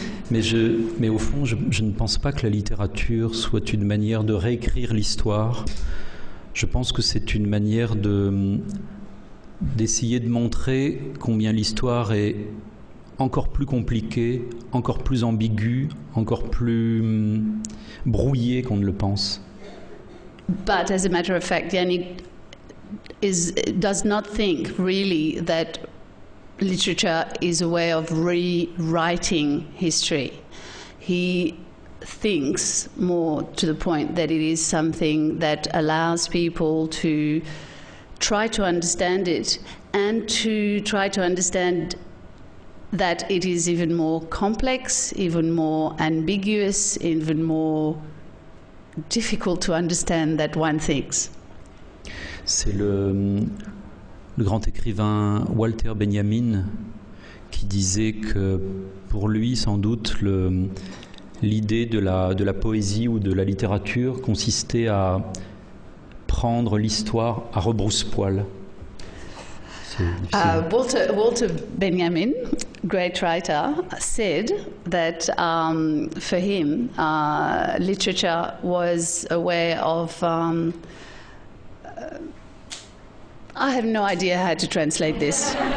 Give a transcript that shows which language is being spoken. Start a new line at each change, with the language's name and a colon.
French: mais au fond, je ne pense pas que la littérature soit une manière de réécrire l'histoire. Je pense que c'est une manière d'essayer de montrer combien l'histoire est encore plus compliquée, encore plus ambiguë, encore plus brouillée qu'on ne le pense.
English: But as a matter of fact, Yannick does not think really that literature is a way of rewriting history. He thinks, more to the point that it is something that allows people to try to understand it and to try to understand that it is even more complex, even more ambiguous, even more difficult to understand that one thinks.
French: C'est le grand écrivain Walter Benjamin qui disait que pour lui, sans doute, l'idée de la poésie ou de la littérature consistait à prendre l'histoire à rebrousse-poil.
English: Walter Benjamin, great writer, said that for him, literature was a way of... I have no idea how to translate this.